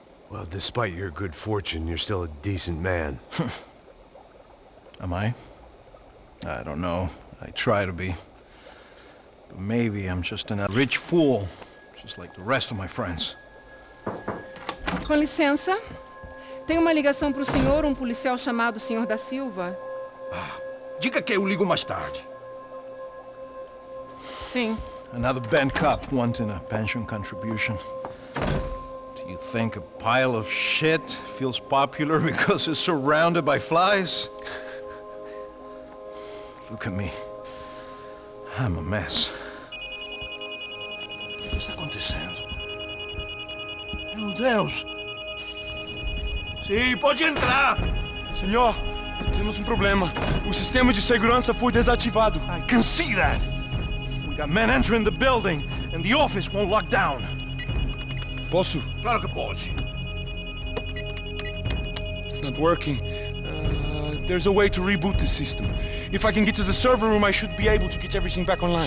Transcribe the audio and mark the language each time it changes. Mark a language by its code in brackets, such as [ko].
[en] Well, despite your good fortune, you're still a decent man. Am I? I don't know. I try to be. But maybe I'm just a rich fool, just like the rest of my friends. [pt] com licença. Tem uma ligação para o senhor, um policial chamado Sr. da Silva. Diga que eu ligo mais tarde. Sim. [en] Another bent cop wanting a pension contribution. Do you think a pile of shit feels popular because it's surrounded by flies? Look at me. I'm a mess. [pt] O que está acontecendo? Meu Deus! Sim, pode entrar! Senhor, temos um problema. O sistema de segurança foi desativado. [en] I can see that! We got men entering the building, and the office won't lock down. [pt] Posso? Claro que pode. [en] It's not working. There's a way to reboot the system. If I can get to the server room, I should be able to get everything back online.